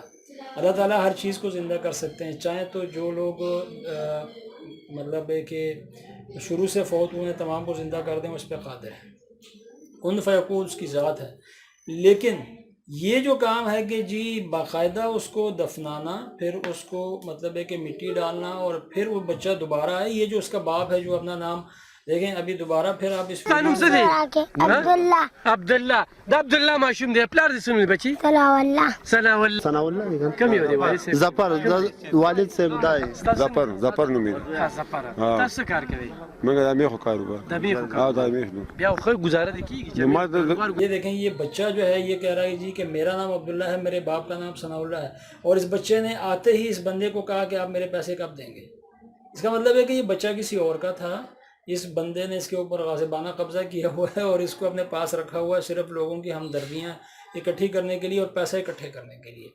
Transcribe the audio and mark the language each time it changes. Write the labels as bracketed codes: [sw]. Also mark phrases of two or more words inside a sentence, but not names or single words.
[ur] اللہ تعالیٰ ہر چیز کو زندہ کر سکتے ہیں. چاہیں تو جو لوگ مطلب ہے کہ شروع سے فوت ہوئے ہیں تمام کو زندہ کر دیں، اس پہ قادر ہے. [ar] کن فیکون [ur] اس کی ذات ہے. لیکن یہ جو کام ہے کہ جی باقاعدہ اس کو دفنانا، پھر اس کو مطلب ہے کہ مٹی ڈالنا، اور پھر وہ بچہ دوبارہ ہے، یہ جو اس کا باپ ہے جو اپنا نام دیکھیں ابھی دوبارہ پھر آپ اس [ps] ستا نوم څه دی؟ عبدالله. عبدالله. دا عبدالله ماشوم دی، پلار دې څه نوم دی بچي؟ ثناءالله. ثناءالله. ثناءالله دی کنه؟ کوم یو دی [ur] والد صاحب؟ [ps] ظفر [ur] والد صاحب [ps] دی. ظفر نومېږي. ها ظفر. تاسو څه کار کوئ؟ موږ د میخو کاروبار. د میخو ها کار. د میخ نو. بیا خو گزاره دې کیږي نو ما د [ur] یہ دیکھیں یہ بچہ جو ہے یہ کہہ رہا ہے جی کہ میرا نام عبداللہ ہے، میرے باپ کا نام ثناءاللہ ہے، اور اس بچے نے آتے ہی اس بندے کو کہا کہ آپ میرے پیسے کب دیں گے. اس کا مطلب ہے کہ یہ بچہ کسی اور کا تھا، اس بندے نے اس کے اوپر غاصبانہ قبضہ کیا ہوا ہے اور اس کو اپنے پاس رکھا ہوا ہے صرف لوگوں کی ہمدردیاں اکٹھی کرنے کے لیے اور پیسے اکٹھے کرنے کے لیے.